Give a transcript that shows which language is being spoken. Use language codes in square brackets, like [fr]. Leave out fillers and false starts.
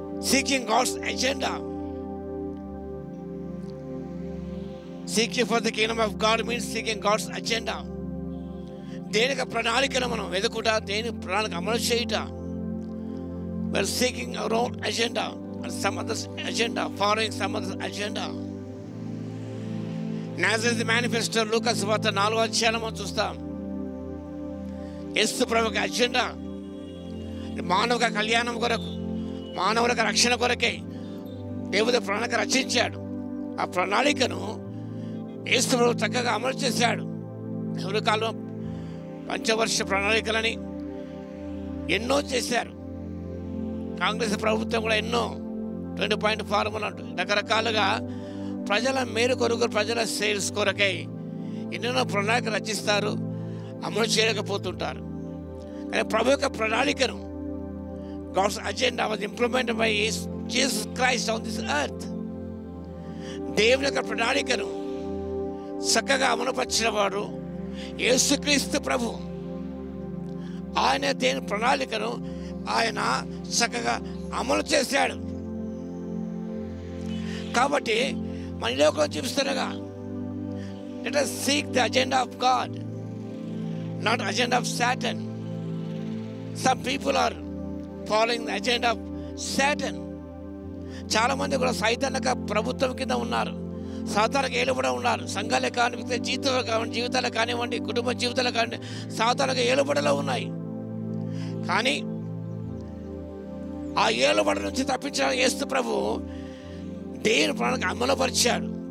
[en] Seeking God's agenda. Seeking for the kingdom of God means seeking God's agenda. [te] దేని యొక్క ప్రణాళికను మనం వెతుకుట, దేని ప్రణాళిక అమలు చేయుట. [en] we're seeking our own agenda and some other's agenda, following some other's agenda. [te] Nazareth manifesto లూకా సువార్త 4వ అధ్యాయంలో చూస్తాం. యేసు ప్రభు యొక్క అజెండా మానవ కళ్యాణం కొరకు, మానవుల రక్షణ కొరకే దేవుడు ప్రణాళిక రచించాడు. ఆ ప్రణాళికను యేసు ప్రభు చక్కగా అమలు చేశాడు. ఎవరి కాలం పంచవర్ష ప్రణాళికలని ఎన్నో చేశారు. కాంగ్రెస్ ప్రభుత్వం కూడా ఎన్నో 20 పాయింట్ ఫార్ములా అంటూ రకరకాలుగా ప్రజల మేలు కొరకు, ప్రజల సేల్స్ కొరకై ఎన్నెన్నో ప్రణాళిక రచిస్తారు, అమలు చేయలేకపోతుంటారు. కానీ ప్రభు యొక్క ప్రణాళికను, [en] God's agenda was implemented by Jesus Christ on this earth. [te] దేవుని యొక్క ప్రణాళికను చక్కగా అమలుపరిచిన వాడు యేసుక్రీస్తు ప్రభు. ఆయన దేని ప్రణాళికను ఆయన చక్కగా అమలు చేశాడు. కాబట్టి మన లోకం చూపిస్తున్నాగా, [en] Let us seek the agenda of God, not agenda of Satan. Some people are following the agenda of Satan. [te] చాలామంది కూడా సైతానిక ప్రభుత్వం కింద ఉన్నారు, సాతానికి ఏలుబడి ఉన్నారు. సంఘాలే కానివ్వండి, జీవితాలు కానివ్వండి, కుటుంబ జీవితాలు కానివ్వండి, సాతానికి ఏలుబడిలో ఉన్నాయి. కానీ ఆ ఏలుబడి నుంచి తప్పించడానికి యేసు ప్రభు దేవుని ప్రణాళిక అమలుపరిచాడు.